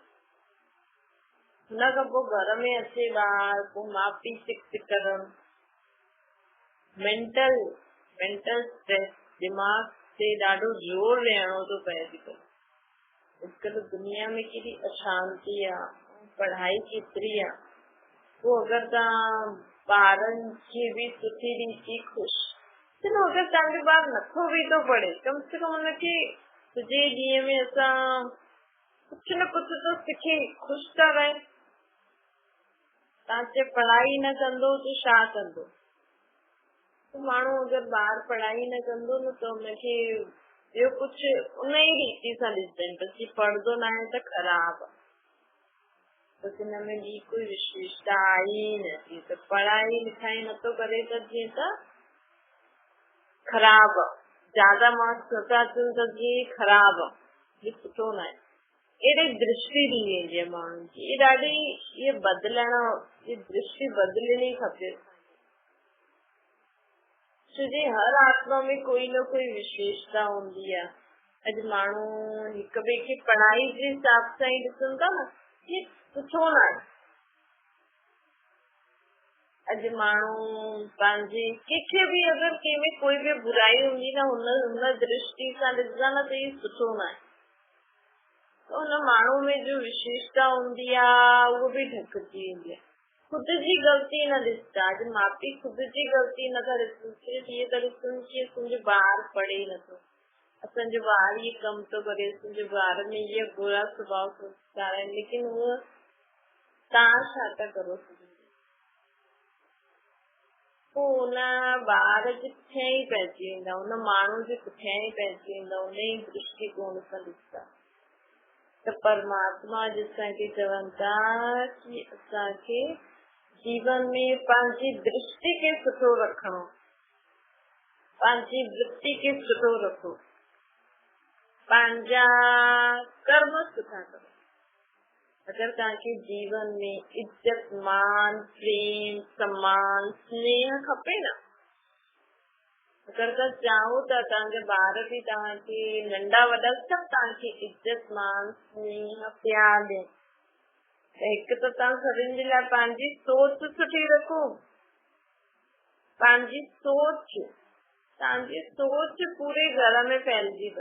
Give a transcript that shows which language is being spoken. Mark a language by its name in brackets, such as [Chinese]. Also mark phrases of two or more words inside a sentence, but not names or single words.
[Sindhi] हुन खां पोइ घर में अचे ॿार, पोइ माउ पीउ सिक करनि, [English] mental stress, [Sindhi] दिमाग़ ते ॾाढो जोर विहणो थो पए अॼुकल्ह। अॼुकल्ह दुनिया में केॾी अशांती आहे, पढ़ाई केतिरी आहे, पोइ अगरि तव्हां ॿारनि खे बि सुठी रीति ख़ुशि, चलो अगरि तव्हांजो ॿार नथो बि थो पढ़े, कम से कम हुनखे सॼे ॾींहं में असां कुझु न कुझु तो सिखे, ख़ुशि था रहे। तव्हां चए पढ़ाई न कंदो त छा कंदो? माण्हू अगरि ॿार पढ़ाई न कंदो न त हुनखे ॿियो कुझु उन ई रीति सां ॾिसंदा आहिनि, बसि पढ़ंदो न आहे त ख़राबु आहे, बसि हिन में ॿी कोई विशेषता आहे ई नथी, त पढ़ाई लिखाई नथो करे त जीअं त ख़राबु आहे, ज्यादा मार्क्स नथा अचनि त जीअं ख़राबु आहे, इहो सुठो न आहे। अहिड़ी दृष्टि ॾी वेंदी आहे माण्हुनि जी, इहा ॾाढी इहा बदिलण, इहा दृष्टि बदिलणी खपे, छोजी हर आत्मा में कोई न कोई विशेषता हूंदी आहे। अॼु माण्हू हिक ॿिए खे पढ़ाई जे हिसाब सां ई ॾिसनि था न, इहे सुठो न आहे। अॼु माण्हू पंहिंजे कंहिंखे बि अगरि कंहिंमें कोई बि बुराई हूंदी न, हुन दृष्टि सां ॾिसंदा न त इहो सुठो न आहे। त हुन माण्हू में जो विशेषता हूंदी आहे उहो बि ढकिजी वेंदी आहे। ख़ुदि जी ग़लती न ॾिसंदा। अॼु माउ पीउ ख़ुदि जी ग़लती नथा ॾिसनि, सिर्फ़ु इहे था ॾिसनि कि असांजो ॿारु पढ़े नथो, असांजो ॿारु इहे कमु थो करे, असांजे ॿार में इहे बुरा स्वभाव संस्कार आहिनि, लेकिन उहो तव्हां छा था करो? पोइ हुन ॿार जे पुठियां ई पइजी वेंदा, हुन माण्हू जे पुठियां ई पइजी वेंदा, हुन ई दृष्टिकोण सां ॾिसंदा। त परमात्मा असांखे चवनि था कि असांखे जीवन में पंहिंजी दृष्टि खे सुठो रखणो, पंहिंजी वृत्ति खे सुठो रखो, पंहिंजा कर्म सुठा करो। अगर तव्हांखे जीवन में इज्जत, मान, प्रेम, सम्मान, स्नेह खपे न, अगर तव्हां चाहो त तव्हांजा ॿार बि तव्हांखे, नंढा वॾा सभु तव्हांखे इज्जत, मान, स्नेह, प्यार ॾियनि, त हिकु त तव्हां सभिनि जे लाइ पंहिंजी सोच सुठी रखो। पंहिंजी सोच, तव्हांजी सोच पूरे घर में फैलिजी अथव।